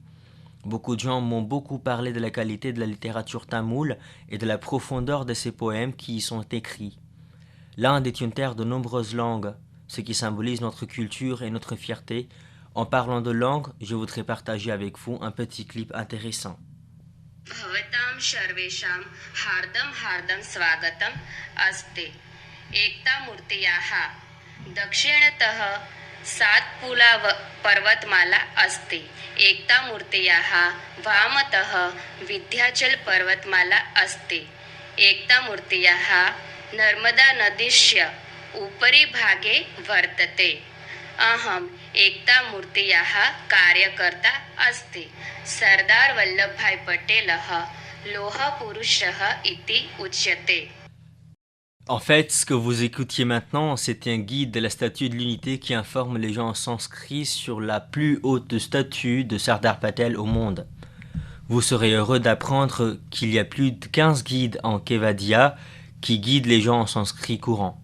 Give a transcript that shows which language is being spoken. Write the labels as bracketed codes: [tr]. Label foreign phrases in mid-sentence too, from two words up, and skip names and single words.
[fr] Beaucoup de gens m'ont beaucoup parlé de la qualité de la littérature tamoule et de la profondeur de ces poèmes qui y sont écrits. L'Inde est une terre de nombreuses langues. ce qui symbolise notre culture et notre fierté. En parlant de langue, je voudrais partager avec vous un petit clip intéressant. [sa] भवतां सर्वेषां हार्दं हार्दं स्वागतम् अस्ति एकतामूर्त्याः दक्षिणतः सातपुला पर्वतमाला अस्ति एकतामूर्त्याः वामतः विन्ध्याचल पर्वतमाला अस्ति एकतामूर्त्याः नर्मदा नदीस्य उपरि भागे वर्तते अहम् एकतामूर्त्याः कार्यकर्ता अस्ति सरदार वल्लभभाई पटेलः लोहपुरुषः इति उच्यते. [fr] En fait, ce que vous écoutiez maintenant, c'était un guide de la Statue de l'Unité qui informe les gens en sanskrit sur la plus haute statue de Sardar Patel au monde. Vous serez heureux d'apprendre qu'il y a plus de 15 guides en Kevadia qui guident les gens en sanskrit courant.